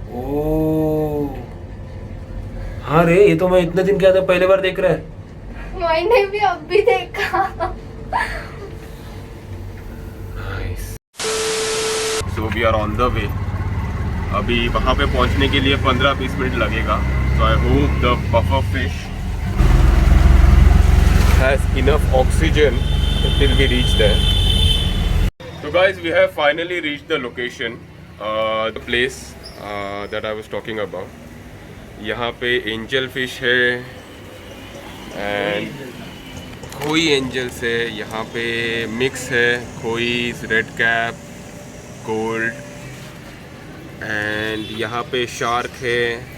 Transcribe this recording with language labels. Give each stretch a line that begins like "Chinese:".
Hindi: ओ हाँ रे, ये तो मैं इतने दिन के अंदर पहली बार देख रहा है। मैंने भी अभी देखा।
English: Nice. So we are on the way.
Hindi: अभी वहाँ पे पहुँचने के लिए 15-20 मिनट लगेगा।
English: So I hope the puffer fish has enough oxygen until we reach there. So guys, we have finally reached the location, the place that I was talking about.
Hindi: यहाँ पे angel fish है एंड खोई angels है, यहाँ पे mix है, खोई, red cap, gold, and यहाँ पे शार्क है।